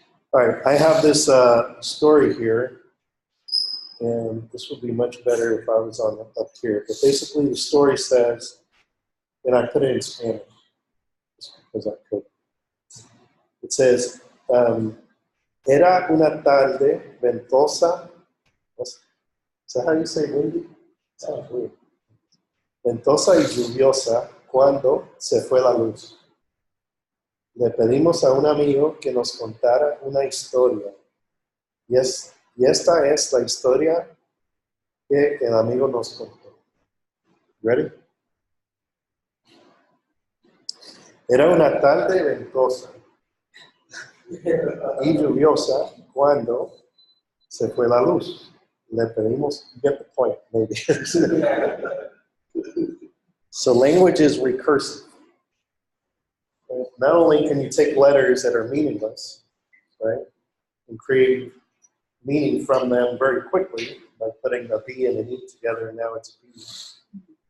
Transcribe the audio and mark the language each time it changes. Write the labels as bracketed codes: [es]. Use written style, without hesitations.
[en] All right, I have this story here, and this would be much better if I was on up here. But basically, the story says, and I put it in Spanish just because I could. It says, [es] era una tarde ventosa. [en] Is that how you say windy? Sounds weird. [es] Ventosa y lluviosa cuando se fue la luz. Le pedimos a un amigo que nos contara una historia. Y esta es la historia que el amigo nos contó. Ready? Era una tarde ventosa y lluviosa cuando se fue la luz. Le pedimos, [en] you get the point, maybe. So language is recursive. Not only can you take letters that are meaningless, right, and create meaning from them very quickly by putting a B and an E together, and now it's a B.